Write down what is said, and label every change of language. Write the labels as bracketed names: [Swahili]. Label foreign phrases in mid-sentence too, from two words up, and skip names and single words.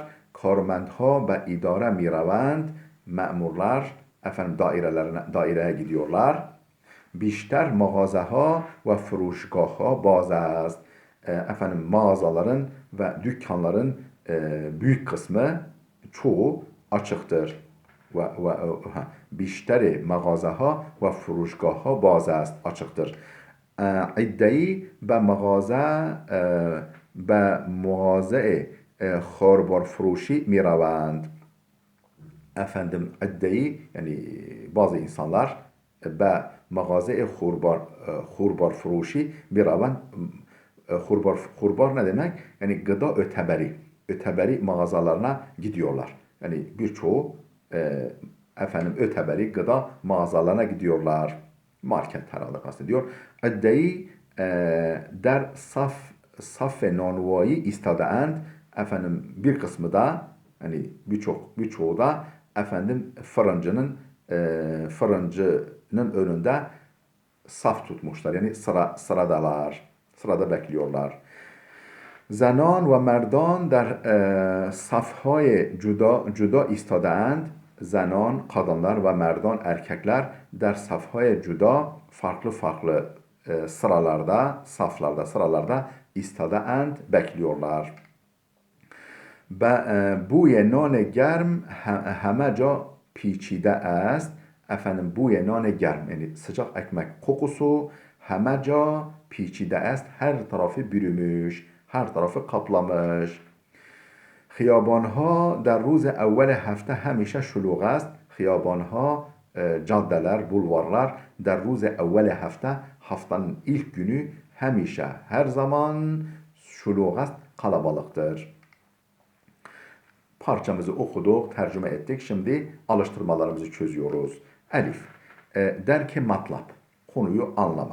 [Persian] کارمندها به اداره می‌روند. [Turkish] Memurlar daireye gidiyorlar. [Persian] بیشتر مغازه‌ها و فروشگاه‌ها باز است. [Turkish] Mağazaların ve dükkanların büyük kısmı, çoğu açıktır. [Persian] بیشتر مغازه ها و فروشگاه ها باز است، açıktır. عدهای به مغازه خاربار فروشی می روند. Efendim عدهای [Turkish] yani bazı insanlar [Persian] به مغازه خوربار فروشی می روند. [Turkish] Hurbar ne demek? Yani gıda öteberi mağazalarına gidiyorlar. Yani birçoğu öteberi gıda mağazalarına gidiyorlar. Market herhalde kastediyor. [Persian] عده‌ای در صف و نانوایی ایستاده‌اند. [Turkish] Bir kısmı da yani birçoğu da fırıncının önünde saf tutmuşlar. Yani sıradalar. Sırada bekliyorlar. [Persian] زنان و مردان در صفهای جدا ایستاده‌اند. زنان kadınlar و مردان erkekler در صف‌های جدا [Turkish] farklı sıralarda [Persian] ایستاده‌اند bekliyorlar. بوی نان گرم همه جا پیچیده است. بوی نان گرم [Turkish] yani sıcak ekmek kokusu [Persian] همه جا پیچیده است. [Turkish] Her tarafı bürümüş, her tarafı kaplamış. [Persian] خیابان‌ها در روز اول هفته همیشه شلوغ است. [Turkish] Hiyabanha caddeler, bulvarlar [Persian] در روز اول هفته [Turkish] haftanın ilk günü her zaman [Persian] شلوغ است, [Turkish] kalabalıktır. Parçamızı okuduk, tercüme ettik. Şimdi alıştırmalarımızı çözüyoruz. Elif. [Persian] درک مطلب. [Turkish] Konuyu anlama.